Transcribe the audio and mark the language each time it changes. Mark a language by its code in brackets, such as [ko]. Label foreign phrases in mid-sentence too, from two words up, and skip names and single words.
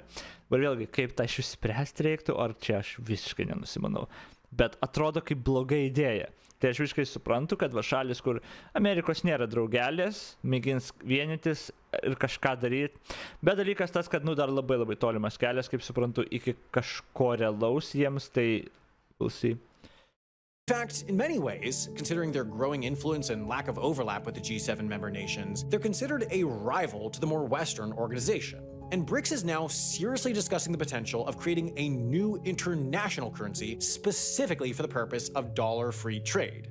[lt] Bet vėlgi, kaip tą išspręsti reiktų, ar čia aš visiškai nenusimanau. Bet atrodo kaip bloga idėja. Tai aš visiškai suprantu, kad šalis, kur Amerikos nėra draugelės, mėgins vienytis ir kažką daryti. Bet dalykas tas, kad dar labai labai tolimas kelias, kaip suprantu, iki kažko realaus jiems, tai [en] we'll see. In fact, in many ways, considering their growing influence and lack of overlap with the G7 member nations, they're considered a rival to the more Western organization. And BRICS is now seriously discussing the potential of creating a new international currency specifically for the purpose of dollar-free trade.